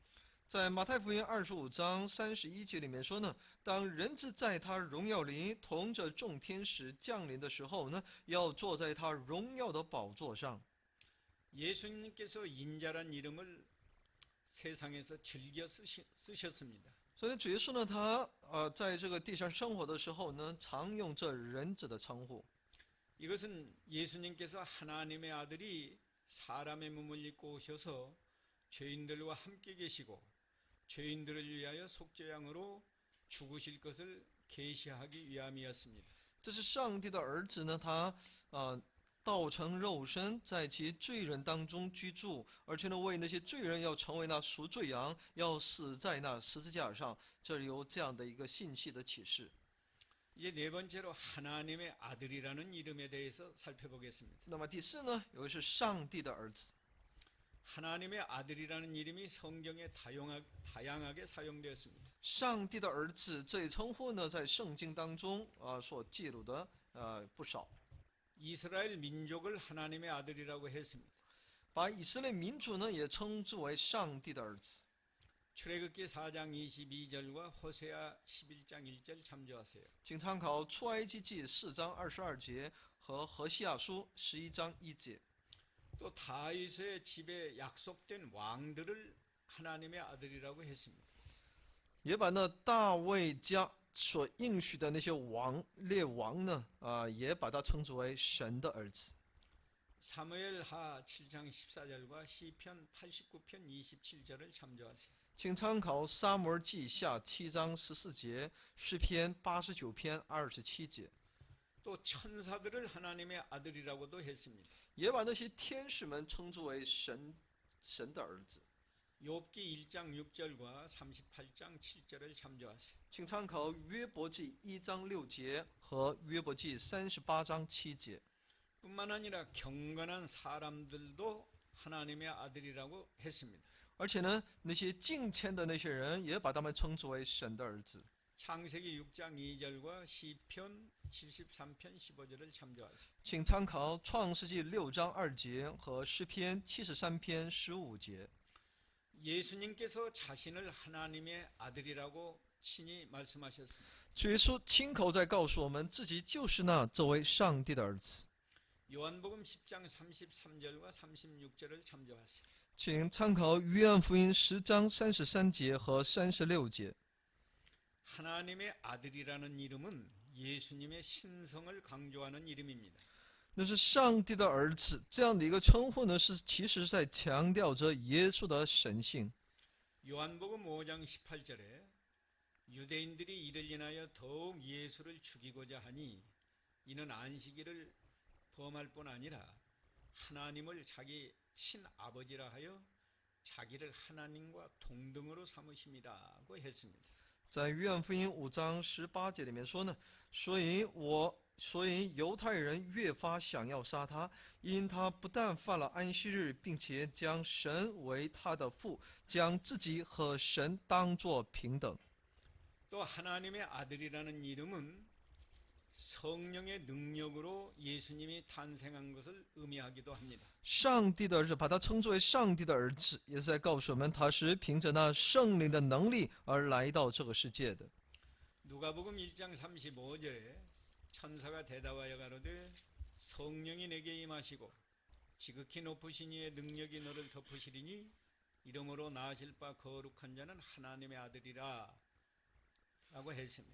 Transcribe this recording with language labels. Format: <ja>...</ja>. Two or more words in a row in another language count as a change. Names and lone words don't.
<zh>在马太福音25章31节里面说呢，当人子在他荣耀里同着众天使降临的时候呢，要坐在他荣耀的宝座上。</zh> <ko>예수님께서 인자란 이름을 세상에서 즐겨 쓰셨습니다.</ko> <zh>所以主耶稣呢，他在这个地上生活的时候呢，常用这人子的称呼。</zh> <ko>이것은 예수님께서 하나님의 아들이 사람의 몸을 입고 오셔서 죄인들과 함께 계시고 죄인들을 위하여 속죄양으로 죽으실 것을 계시하기 위함이었습니다.</ko> <zh>这是上帝的儿子呢，他道成肉身，在其罪人当中居住，而且呢，为那些罪人要成为那赎罪羊，要死在那十字架上。这里有这样的一个信息的启示。</zh> <ko>이제 네 번째로 하나님의 아들이라는 이름에 대해서 살펴보겠습니다.</ko> <zh>那么第四呢，有的是上帝的儿子。</zh> <ko>하나님의 아들이라는 이름이 성경에 다양하게 사용되었습니다.</ko> <zh>上帝的儿子这一称呼呢，在圣经当中所记录的不少。</zh> <ko>이스라엘 민족을 하나님의 아들이라고 했습니다.</ko> <zh>把以色列民族呢，也称之为上帝的儿子。</zh> <ko>출애굽기 4장 22절과 호세아 11장 1절 참조하세요.</ko> <zh>请参考出埃及记4章22节和何西阿书11章1节。</zh> <ko>또 다윗의 집에 약속된 왕들을 하나님의 아들이라고 했습니다.</ko> <zh>也把那大卫家所应许的那些列王呢，也把他称之为神的儿子。</zh> <ko>사무엘하 7장 14절과 시편 89편 27절을 참조하세요.</ko> <zh>请参考撒母耳记下7章14节，诗篇89篇27节。</zh> <ko>또 천사들을 하나님의 아들이라고도 했습니다.</ko> <zh>也把那些天使们称之为神的儿子。</zh> <ko>욥기 1장 6절과 38장 7절을 참조하세요.</ko> <zh>请参考约伯记1章6节和约伯记38章7节。</zh> <ko>뿐만 아니라 경건한 사람들도 하나님의 아들이라고 했습니다.</ko> <zh>而且呢，那些敬虔的那些人，也把他们称之为神的儿子。</zh> <ko>창세기 6장 2절과 시편 73편 15절을 참조하세요.</ko> <zh>请参考创世纪6章2节和诗篇73篇15节。</zh> <ko>예수님께서 자신을 하나님의 아들이라고 친히 말씀하셨습니다.</ko> <zh>主耶稣亲口在告诉我们，自己就是那这位上帝的儿子。</zh> <ko>요한복음 10장 33절과 36절을 참조하세요.</ko> <zh>请参考约翰福音10章33节和36节。</zh> <ko>하나님의 아들이라는 이름은 예수님의 신성을 강조하는 이름입니다.</ko> <zh>那是上帝的儿子这样的一个称呼呢，其实在强调着耶稣的神性。</zh> <ko>요한복음 5장 18절에 유대인들이 이를 인하여 더욱 예수를 죽이고자 하니 이는 안식일을 범할 뿐 아니라 하나님을 자기 친아버지라 하여 자기를 하나님과 동등으로 삼으심이라고 했습니다.</ko> <zh>在约翰福音5章18节里面说呢，所以犹太人越发想要杀他，因他不但犯了安息日，并且将神为他的父，将自己和神当作平等。</zh> <ko>또 하나님의 아들이라는 이름은 성령의 능력으로 예수님이 탄생한 것을 의미하기도 합니다.</ko> <zh>上帝的儿子，把他称之为上帝的儿子，也是在告诉我们，他是凭着那圣灵的能力而来到这个世界的。</zh> <ko>누가복음 1장 35절에 천사가 대답하여 가로되 성령이 내게 임하시고 지극히 높으신 이의 능력이 너를 덮으시리니 이름으로 나으실 바 거룩한 자는 하나님의 아들이라 라고 했습니다.</ko>